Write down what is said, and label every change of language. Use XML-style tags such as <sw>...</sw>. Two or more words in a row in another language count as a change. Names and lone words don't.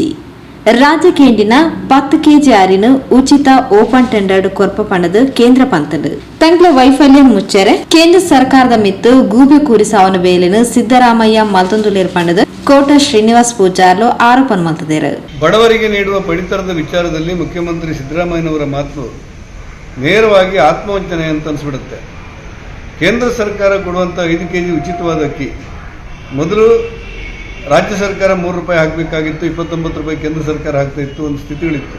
<tcy>ರಾಜ್ಯ ಕೇಂದ್ರಿನ 10 ಕೆಜಿ ಅರಿನ ಉಚಿತ</tcy> <en>open tendered</en> <tcy>ಕೊರ್ಪ ಪಂಡದ ಕೇಂದ್ರ ಪಂತಂಡು. ತಂಗ್ಲ ವೈಫಲ್ಯ ಮುಚ್ಚರೆ ಕೇಂದ್ರ ಸರ್ಕಾರದ ಮಿತ್ತು ಗೂಬೆ ಕೂರಿಸಾವನ ಬೇಲಿನ ಸಿದ್ದರಾಮಯ್ಯ ಮಲ್ತೊಂದುಲೇರ್ ಪಂಡದ ಕೋಟ ಶ್ರೀನಿವಾಸ್ ಪೂಜಾರ್ಲು ಆರೋಪ ಮಲ್ತದೇರು.</tcy> <kn>ಬಡವರಿಗೆ ನೀಡುವ ಪಡಿತರದ ವಿಚಾರದಲ್ಲಿ ಮುಖ್ಯಮಂತ್ರಿ ಸಿದ್ದರಾಮಯ್ಯನವರ ಮಾತು ನೇರವಾಗಿ ಆತ್ಮವಂಚನೆ ಅಂತ ಅನಿಸ್ಬಿಡುತ್ತೆ. ಕೇಂದ್ರ ಸರ್ಕಾರ ಕೊಡುವಂಥ 5 ಕೆಜಿ ಉಚಿತವಾದ ಅಕ್ಕಿ ಮೊದಲು ರಾಜ್ಯ ಸರ್ಕಾರ 3 ರೂಪಾಯಿ ಹಾಕಬೇಕಾಗಿತ್ತು, 29 ರೂಪಾಯಿ ಕೇಂದ್ರ ಸರ್ಕಾರ ಹಾಕ್ತಾ ಇತ್ತು, ಒಂದು ಸ್ಥಿತಿಗಳಿತ್ತು.</kn>